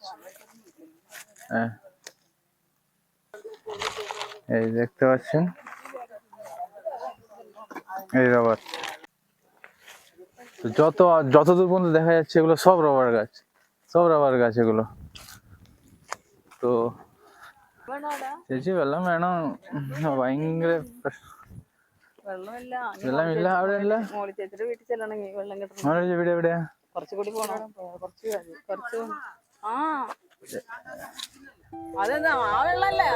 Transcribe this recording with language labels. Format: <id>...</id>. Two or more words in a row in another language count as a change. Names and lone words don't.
<bn>হ্যাঁ, এই দেখতে পাচ্ছেন, এই রবার। তো যতদূর পর্যন্ত দেখা যাচ্ছে এগুলো সব রবার গাছ, সব রবার গাছ এগুলো।</bn> <ml>তো ചേച്ചി വെള്ളം വേണം, ഭയങ്കര വെള്ളമില്ല. വെള്ളമില്ല അവിടെ ഇല്ല. മോളി ചേച്ചിയുടെ വീട്ടിൽ ചെല്ലണമെങ്കിൽ വെള്ളം കിട്ടണം. മോളെ വീട് എവിടെയാ? കുറച്ചുകൂടി പോണം. കുറച്ച് ആ അതെന്താ ആ വെള്ളല്ലേ അത്?</ml>